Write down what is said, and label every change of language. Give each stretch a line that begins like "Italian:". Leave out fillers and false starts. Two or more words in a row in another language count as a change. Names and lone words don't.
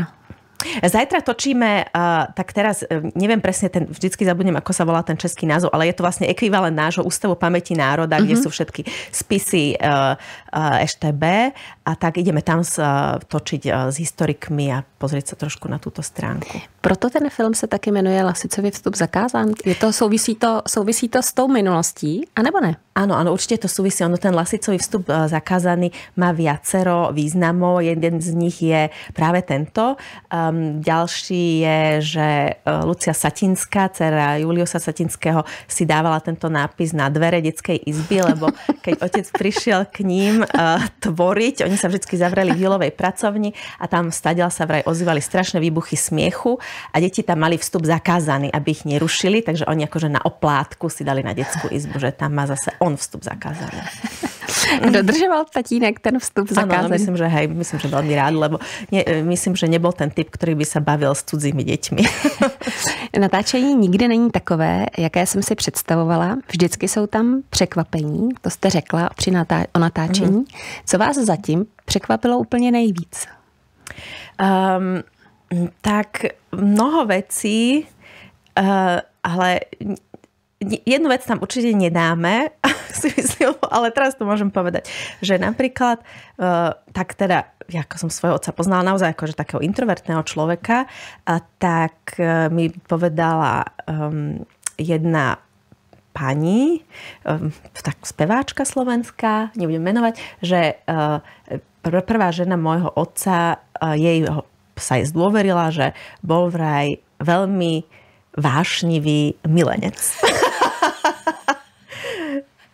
Slovak: Zajtra točíme, tak teraz neviem presne, vždycky zabudnem, ako sa volá ten český názov, ale je to vlastne ekvivalent nášho Ústavu pamäti národa, kde sú všetky spisy EŠTB a tak ideme tam točiť s historikmi a pozrieť sa trošku na túto stránku.
Czech: Proto ten film se taky jmenuje Lasicovi vstup zakázán. Souvisí to s tou minulostí, anebo ne?
Slovak: Áno, určite to súvisí. Ten Lasicový vstup zakázaný má viacero významov. Jeden z nich je práve tento. Ďalší je, že Lucia Satinská, dcera Juliusa Satinského, si dávala tento nápis na dvere detskej izby, lebo keď otec prišiel k ním tvoriť, oni sa vždy zavreli v Julovej pracovni a tam stadiaľ sa vraj ozývali strašné výbuchy smiechu a deti tam mali vstup zakázaný, aby ich nerušili, takže oni akože na oplátku si dali na detskú izbu, že tam má zase on vstup zakázaný.
Czech: Dodržoval tatínek ten vstup zakázaný?
Slovak: Áno, myslím, že veľmi rád, lebo myslím, že nebol ten typ, ktorý by sa bavil s cudzími deťmi.
Czech: Natáčení nikdy není takové, jaké jsem si představovala. Vždycky jsou tam překvapení, to jste řekla o natáčení. Co vás zatím překvapilo úplně nejvíc?
Slovak: Tak mnoho vecí, ale jednu vec tam určite nedáme, si myslím, ale teraz to môžem povedať, že napríklad, tak teda, ako som svojho otca poznala naozaj akože takého introvertného človeka, tak mi povedala jedna pani, tak speváčka slovenská, nebudem menovať, že prvá žena môjho otca jej sa jej zdôverila, že bol vraj veľmi vášnivý milenec.